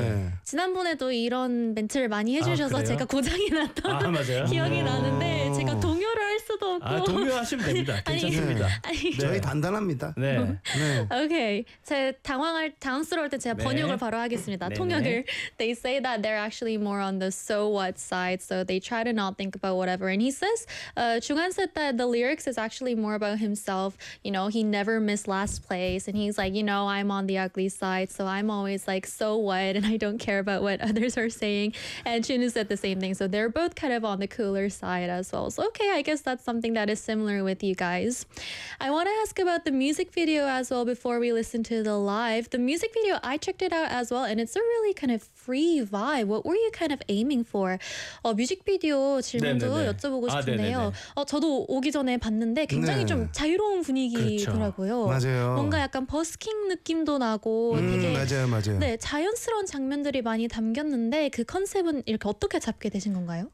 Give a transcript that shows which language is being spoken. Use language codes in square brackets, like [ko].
[ko] 네. 지난번에도 이런 멘트를 많이 해주셔서 아, 제가 고장이 났던 아, 기억이 나는데 제가 동요를 할 수도 없고 아, 동요하시면 됩니다. 괜찮습니다. 저희 단단합니다. 네. 네. 오케이. 제 당황스러울 때 제가 네. 번역을 바로 하겠습니다. 네. 통역을. 네. [en] They say that they're actually more on the so what side, so they try to not think about whatever. And he says, 중한 said that the lyrics is actually more about himself. You know, he never miss last place, and he's like, you know, I'm on the ugly side, so I'm always like, so what, and I don't care about what others are saying. And Chin said the same thing, so they're both kind of on the cooler side as well. So okay, I guess that's something that is similar with you guys. I want to ask about the music video as well before we listen to the live. The music video, I checked it out as well, and it's a really kind of free vibe. What were you kind of aiming for? [ko] 뮤직비디오 질문도 네네네. 여쭤보고 싶은데요. 아, 저도 오기 전에 봤는데 굉장히 네. 좀 자유로운 분위기 그렇죠. 라고요. 맞아요. 뭔가 약간 버스킹 느낌도 나고 되게 맞아요, 맞아요. 네, 자연스러운 장면들이 많이 담겼는데 그 컨셉은 이렇게 어떻게 잡게 되신 건가요?